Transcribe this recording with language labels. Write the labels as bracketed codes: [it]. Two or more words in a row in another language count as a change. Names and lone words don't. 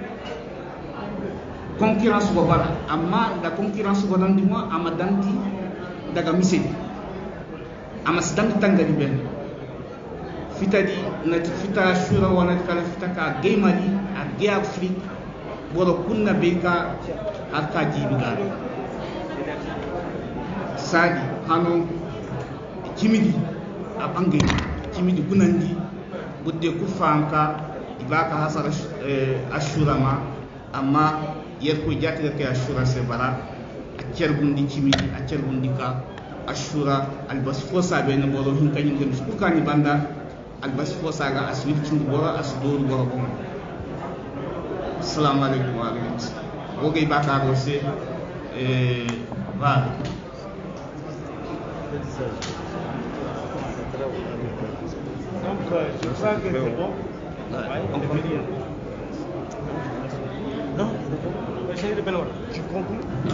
[dje] concurrence go bara amma da concurrence go dan dimo ama danti daga misedi ama sedang tangari ben fitadi na fita shura wana kala fita ka gay mali a gay afrique boro kunna beka akka jibi ga sadi hano kimidi a bangi kimidi gunandi budde ku fanka ibaka hasara ashura ma amma yer ko jati ke ashura se bara a cerbundi kimidi a cerbundi ka ashura albas fosa be no boro hin kanyum dem su kani banda albas fosa ga aswil cindi boro asdor boro ko [ar] السلام عليكم ورحمة الله [dje] wogay baka do se voilà. [fr] Donc, je crois que c'est bon. Non, tu conclus?